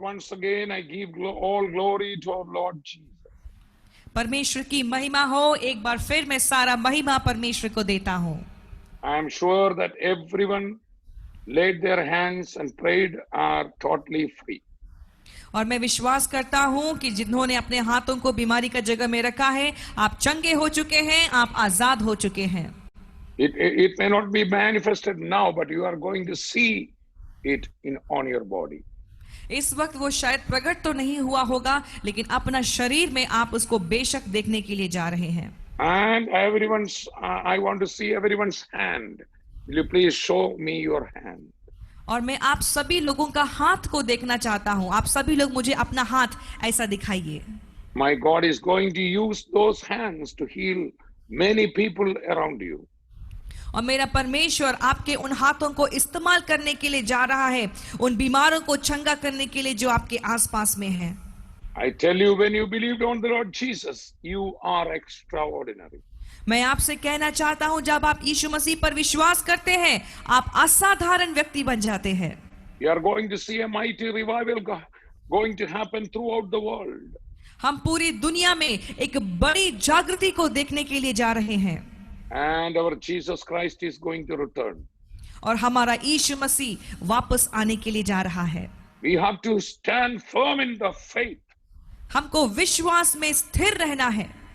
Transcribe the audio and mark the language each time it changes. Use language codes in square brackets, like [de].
[en] Once again, I give all glory to our Lord Jesus. [hi] परमेश्वर की महिमा हो। एक बार फिर मैं सारा महिमा परमेश्वर को देता हूँ। [en] I am sure that everyone laid their hands and prayed are totally free. [hi] और मैं विश्वास करता हूँ कि जिन्होंने अपने हाथों को बीमारी का जगह में रखा है, आप चंगे हो चुके हैं, आप आजाद हो चुके हैं। [en] It may not be manifested now, but you are going to see it on your body. [hi] इस वक्त वो शायद प्रकट तो नहीं हुआ होगा, लेकिन अपना शरीर में आप उसको बेशक देखने के लिए जा रहे हैं। [en] And I want to see everyone's hand. Will you please show me your hand? [hi] और मैं आप सभी लोगों का हाथ को देखना चाहता हूँ। आप सभी लोग मुझे अपना हाथ ऐसा दिखाइए। [en] My God is going to use those hands to heal many people around you. [hi] और मेरा परमेश्वर आपके उन हाथों को इस्तेमाल करने के लिए जा रहा है, उन बीमारों को चंगा करने के लिए जो आपके आसपास में हैं। [en] I tell you, when you believed on the Lord Jesus, you are extraordinary. [hi] मैं आपसे कहना चाहता हूं, जब आप यीशु मसीह पर विश्वास करते हैं, आप असाधारण व्यक्ति बन जाते हैं। [en] You are going to see a mighty revival going to happen throughout the world. [hi] हम पूरी दुनिया में एक बड़ी जागृति को देखने के लिए जा रहे हैं। [en] And our Jesus Christ is going to return. [hi] और हमारा यीशु मसीह वापस आने के लिए जा रहा है। [en] We have to stand firm in the faith. [hi] हमको विश्वास में स्थिर रहना है।